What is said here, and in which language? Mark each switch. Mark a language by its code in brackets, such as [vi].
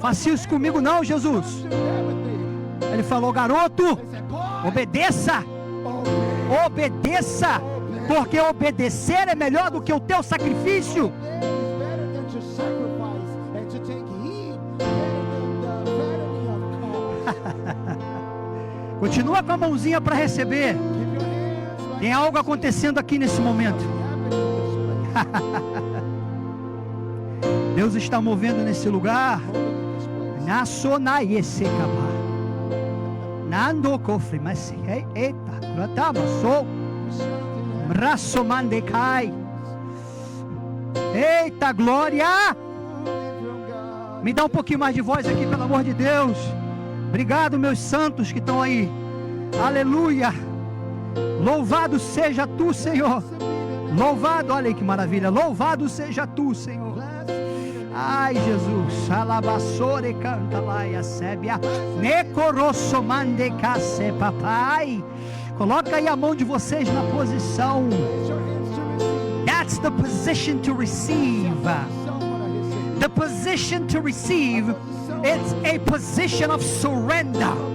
[pt] Faça isso comigo não, Jesus. [en] Don't do that with me. [pt] Ele falou, garoto, [en] They said, boy, [pt] obedeça, [en] obey. [pt] obedeça, porque obedecer é melhor do que o teu sacrifício. [en] Obey is better than to sacrifice and to take heed better than the vanity of God. [pt] Continua com a mãozinha para receber. [en] Keep your hands like [pt] Tem algo acontecendo aqui nesse momento. [en] happening in this place. [pt] Deus está movendo nesse lugar. [en] Moving in this place. Nasonaye sekaba. Nando cofre, mas eita, gratama sou. Something Braço mandecai. Eita glória! moving from God. [pt] Me dá um pouquinho mais de voz aqui, pelo amor de Deus. Obrigado, meus santos que estão aí. Aleluia. Louvado seja tu, Senhor. Louvado, olha aí que maravilha. Louvado seja tu, Senhor. Ai, Jesus. Alabassore canta lá e a sébia. Necorosso mandecase, papai. Coloca aí a mão de vocês na posição. [en] Raise your hands to receive. That's the position to receive. Someone I The position to receive, it's a position of surrender.